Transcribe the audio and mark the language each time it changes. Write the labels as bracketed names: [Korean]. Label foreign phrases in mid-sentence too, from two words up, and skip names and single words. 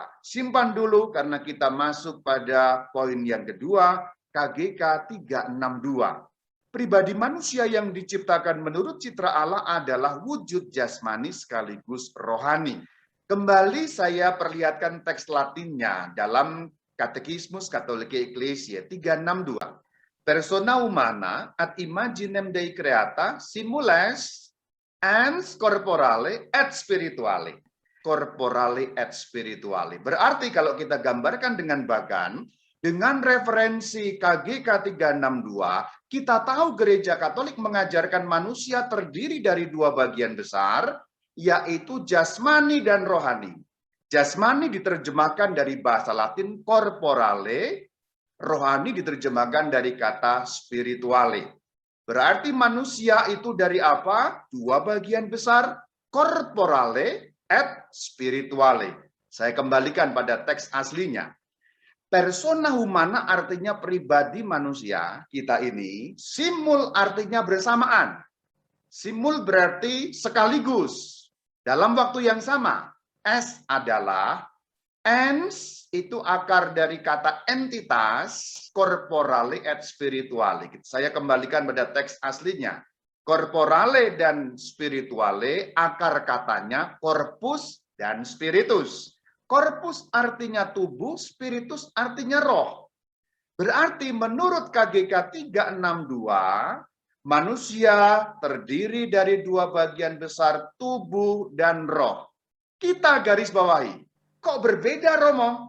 [Indonesian] Simpan dulu karena kita masuk pada poin yang kedua, KGK 362. Pribadi manusia yang diciptakan menurut citra Allah adalah wujud jasmani sekaligus rohani. Kembali saya perlihatkan teks Latinnya dalam Katekismus Katolike Ecclesiae 362. [Latin] Persona humana ad imaginem Dei creata simules ens corporale et spirituale. Corporale et spirituale. [Indonesian] Berarti kalau kita gambarkan dengan bagan, dengan referensi KGK 362, kita tahu gereja Katolik mengajarkan manusia terdiri dari dua bagian besar, yaitu jasmani dan rohani. Jasmani diterjemahkan dari bahasa Latin corporale, rohani diterjemahkan dari kata spirituale. Berarti manusia itu dari apa? Dua bagian besar, [Latin] corporale et spirituale. [Indonesian] Saya kembalikan pada teks aslinya. [Latin] Persona humana [Indonesian] artinya pribadi manusia, kita ini. Simul artinya bersamaan. Simul berarti sekaligus. Dalam waktu yang sama. Es adalah, ens itu akar dari kata entitas, [Latin] corporale et spirituale. [Indonesian] Saya kembalikan pada teks aslinya. Corporale dan spirituale, akar katanya corpus dan spiritus. Corpus artinya tubuh, spiritus artinya roh. Berarti menurut KGK 362, manusia terdiri dari dua bagian besar, tubuh dan roh. Kita garis bawahi. Kok berbeda Romo?